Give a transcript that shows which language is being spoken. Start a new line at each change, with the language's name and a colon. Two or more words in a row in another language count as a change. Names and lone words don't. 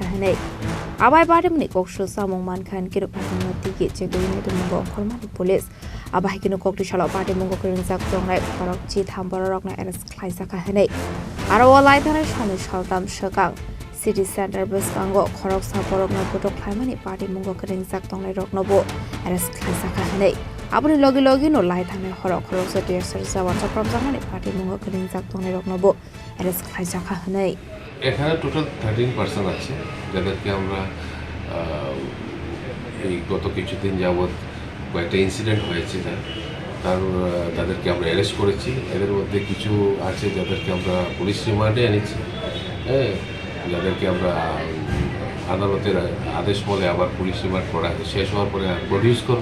Kok Borok: Hanai Abai Patimung Kokshu Samung Mankan Kiru Patimung Tiki Cheduini Mungo Hormani police Abai Kinu Kokti Shala Patimungo Kwrwngjak Tongnai Khorokchitham Bororok no arrest Khlaijakha Hanai Arawa Laithana Shani Saltham Shakang City Center Buskango Khorokchitham Bororok no Putok Khlaimani Patimungo Kwrwngjak Tongnai Roknobo arrest Khlaijakha Hanai Abuni logi no Laithana Khorokchitham Tier Sawan Kwrwngjak Patimungo Kwrwngjak Tongnai Roknobo arrest Khlaijakha Hanai
Bangla: এখানে টোটাল 13 পারসন আছে যাদেরকে আমরা এই গত কিছুদিন যাবত কয়েকটা ইনসিডেন্ট হয়েছে তাদেরকে আমরা অ্যারেস্ট করেছি এদের মধ্যে কিছু আছে যাদেরকে আমরা পুলিশ রিমান্ডে এনেছি যাদেরকে আমরা আদালতের আদেশ বলে আবার পুলিশ রিমান্ড করা শেষ হওয়ার পরে প্রডিউস করব